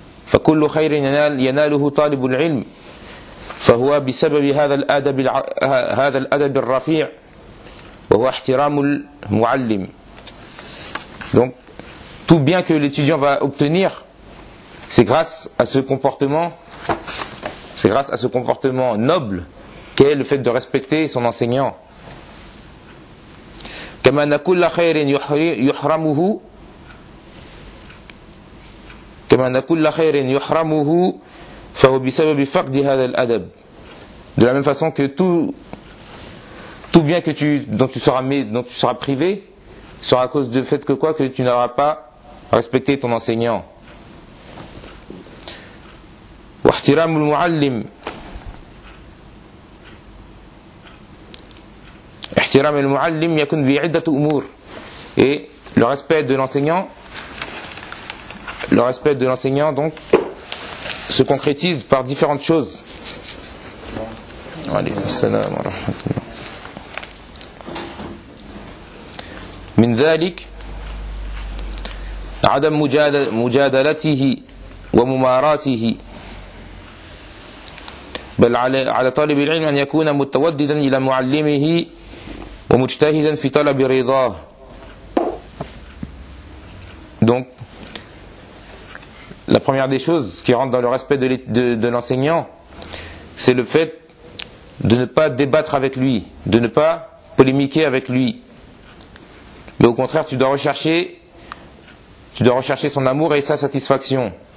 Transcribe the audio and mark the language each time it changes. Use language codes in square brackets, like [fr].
[ar] فكل خير يناله طالب العلم فهو بسبب هذا الأدب الرفيع وهو احترام المعلم. [fr] Donc, tout bien que l'étudiant va obtenir, c'est grâce à ce comportement, c'est grâce à ce comportement noble qu'est le fait de respecter son enseignant. [ar] كما أن كل خير يحرمه كما أن كل خير يحرمه فهو بسبب فقد هذا الأدب. [fr] De la même façon que tout bien que dont tu seras privé sera à cause du fait que quoi, que tu n'auras pas respecté ton enseignant. [ar] واحترام المعلم احترام المعلم يكون بعدة أمور. [fr] Et le respect de l'enseignant donc se concrétise par différentes choses. [ar] السلام ورحمة الله. من ذلك عدم مجادلته ومماراته, بل على طالب العلم أن يكون متوددا إلى معلمه ومجتهدا في طلب رضاه. [fr] Donc la première des choses qui rentre dans le respect de l'enseignant, c'est le fait de ne pas débattre avec lui, de ne pas polémiquer avec lui. Mais au contraire, tu dois rechercher son amour et sa satisfaction.